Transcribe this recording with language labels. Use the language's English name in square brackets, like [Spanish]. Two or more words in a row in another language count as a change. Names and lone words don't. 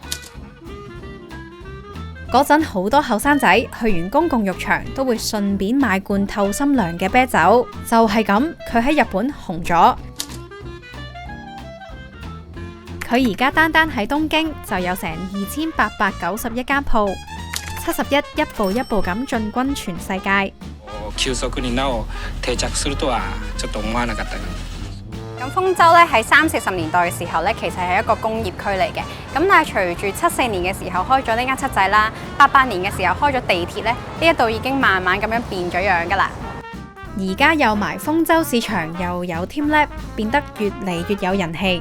[Cantonese] 嗰陣好多後生仔去完公共浴場都會順便買罐透心涼嘅啤酒，就係咁，佢喺日本紅咗。佢而家單單喺東京就有成2891間鋪，71一步一步咁進軍全世界。 [Japanese] 急速になお定着するとはちょっと思わなかった。 [Cantonese] 咁豐洲咧喺30-40年代嘅時候咧，其實係一個工業區嚟嘅。咁但係隨住74年嘅時候開咗呢間七仔啦，88年嘅時候開咗地鐵咧，呢一度已經慢慢咁樣變咗樣噶啦。而家有埋豐洲市場，又有 teamLab， 變得越嚟越有人氣。